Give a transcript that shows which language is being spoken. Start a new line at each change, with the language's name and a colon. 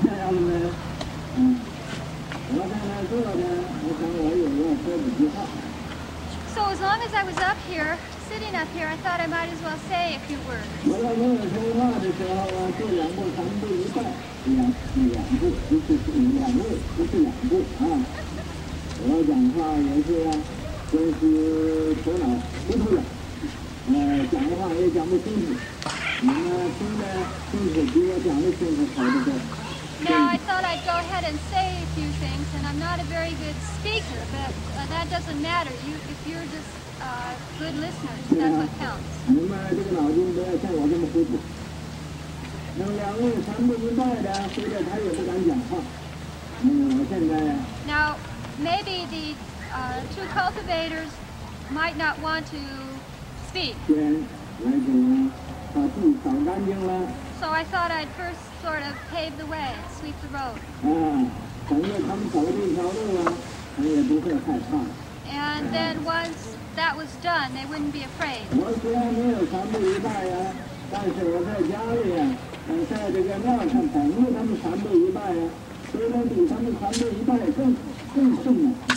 Chinese: 这样的呢，我在那坐着，我想我有要说几句话。
English: So as long as I was up here, sitting up here, I thought I might as well say a few words.
Chinese: 我在跟我说话的时候啊，做两步三步一拜，两步，不是两步，不是两步啊。我讲话也是真是头脑糊涂了，讲的话也讲不清楚。你们听得清楚，比我讲的清楚好得多。
English: Now I thought I'd go ahead and say a few things, and I'm not a very good speaker, but that doesn't matter. If you're just good listeners, that's what counts.
Chinese: 你们这个脑筋不要像我这么糊涂。那么两位三步一拜的，回来他也不敢讲话。我现在。
English: Now maybe the two cultivators might not want to speak.
Chinese: 先来给把地扫干净了。
English: So I thought I'd first sort of pave the way, sweep the road.
Chinese: 等着他们走这条路啊，他们也不会害怕。
English: And then once that was done, they wouldn't be afraid.
Chinese: 我虽然没有三步一拜呀，但是我在家里呀，在这个庙上等着他们三步一拜呀，虽然比他们三步一拜更顺了。